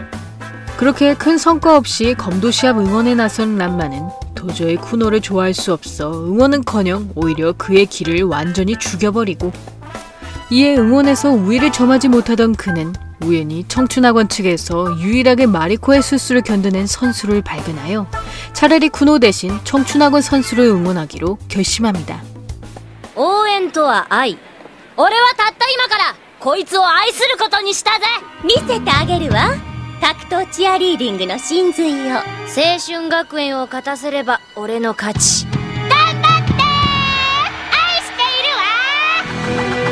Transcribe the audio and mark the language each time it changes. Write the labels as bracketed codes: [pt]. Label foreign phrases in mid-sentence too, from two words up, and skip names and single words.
[ko] 그렇게 큰 성과 없이 검도 시합 응원에 나선 란마는 도저히 쿠노를 좋아할 수 없어 응원은커녕 오히려 그의 길을 완전히 죽여버리고, 이에 응원에서 우위를 점하지 못하던 그는 우연히 청춘학원 측에서 유일하게 마리코의 술수를 견뎌낸 선수를 발견하여 차라리 쿠노 대신 청춘학원 선수를 응원하기로 결심합니다. [ja] 応援とは愛。俺はたった今からこいつを愛することにしたぜ。見せてあげるわ。格闘チアリーディングの真髄よ。青春学園を勝たせれば俺の勝ち。頑張ってー。愛しているわー。